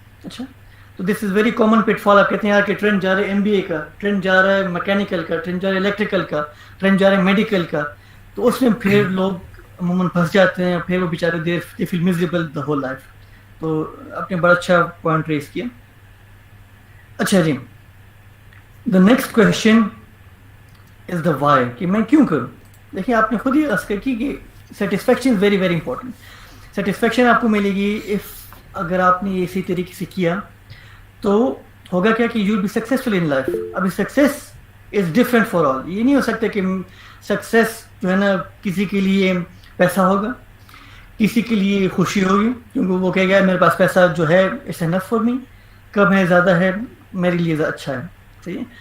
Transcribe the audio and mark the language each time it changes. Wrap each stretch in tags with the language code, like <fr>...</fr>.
<en>اچھا تو this is very common pitfall.</en> <ur>آپ کہتے ہیں یار کہ ٹرینڈ جا رہا ہے MBA کا, ٹرینڈ جا رہا ہے میکینیکل کا, ٹرینڈ جا رہا ہے الیکٹریکل کا, ٹرینڈ جا رہا ہے میڈیکل کا, تو اس میں پھر لوگ عموماً پھنس جاتے ہیں, پھر وہ بیچارے</ur> <en>They feel miserable the whole life.</en> <ur>تو آپ نے بڑا اچھا پوائنٹ ریز کیا.</ur> <en>اچھا جی, the next question is the why,</en> <ur>کہ میں کیوں کروں. دیکھیں آپ نے خود ہی عرض کی کہ</ur> <en>Satisfaction is very very important.</en> <ur>Satisfaction آپ کو ملے گی اگر آپ نے یہ اسی طریقے سے کیا, تو ہوگا کیا کہ</ur> <en>You will be successful in life.</en> <ur>ابھی</ur> <en>Success is different for all.</en> <ur>یہ نہیں ہو سکتا کہ سکسیز جو ہے نا کسی کے لیے پیسہ ہوگا, کسی کے لیے خوشی ہوگی, کیونکہ وہ کہے گا میرے پاس پیسہ جو ہے</ur> <en>it's enough for me,</en> <ur>کم ہے زیادہ ہے میرے لیے اچھا ہے. صحیح ہے.</ur>